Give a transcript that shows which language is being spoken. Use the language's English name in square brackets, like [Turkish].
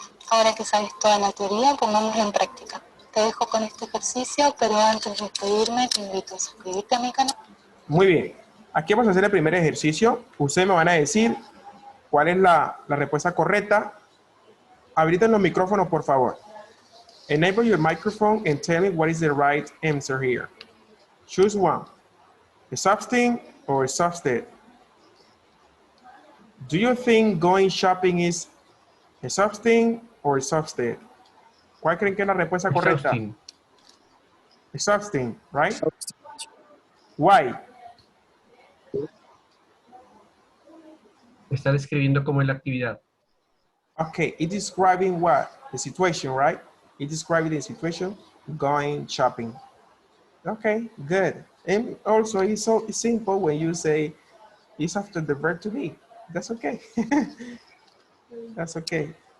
[Spanish] Ahora que sabes toda la teoría, pongámosla en práctica. Te dejo con este ejercicio, pero antes de despedirme te invito a suscribirte a mi canal. Muy bien. Aquí vamos a hacer el primer ejercicio. Ustedes me van a decir cuál es la respuesta correcta. Ahorita en los micrófonos, por favor. [English] Enable your microphone and tell me what is the right answer here. Choose one. Exhausting or exhausted? Do you think going shopping is exhausting or exhausted? [Spanish] ¿Cuál creen que es la respuesta correcta? [English] Exhausting. Exhausting, right? Why? [Spanish] Está describiendo cómo es la actividad. [English] Okay, it's describing what? The situation, right? It's describing the situation, going shopping. Okay, good. And also, it's so simple when you say it's after the verb to be. That's okay. That's okay.